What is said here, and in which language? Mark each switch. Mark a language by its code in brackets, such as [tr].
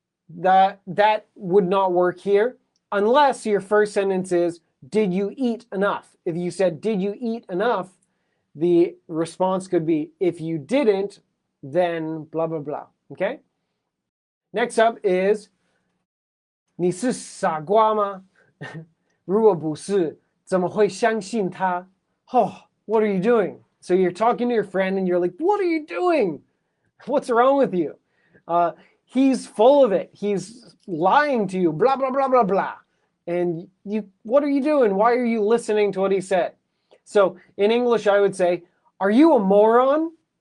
[en] That would not work here unless your first sentence is, did you eat enough? If you said, did you eat enough? The response could be, if you didn't, then blah, blah, blah. Okay? Next up is, [zh] 你是傻瓜吗？如果不是，怎么会相信他？ [en] Oh, what are you doing? So you're talking to your friend and you're like, what are you doing? What's wrong with you? He's full of it. He's lying to you, blah, blah, blah, blah, blah. And what are you doing? Why are you listening to what he said? So in English, I would say, are you a moron?